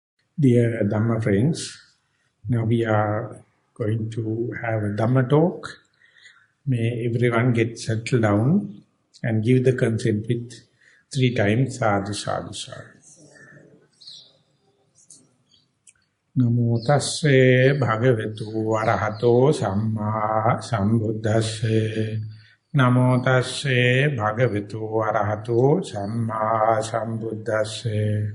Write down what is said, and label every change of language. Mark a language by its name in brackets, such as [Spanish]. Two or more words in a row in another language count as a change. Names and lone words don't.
[English] Dear Dhamma friends, now we are going to have a Dhamma talk. May everyone get settled down and give the consent with 3 times [Pali] sadhu sadhu sadhu. Namo tasse bhagavatu arahato samma sambuddhasse. Namo tasse bhagavatu arahato samma sambuddhasse.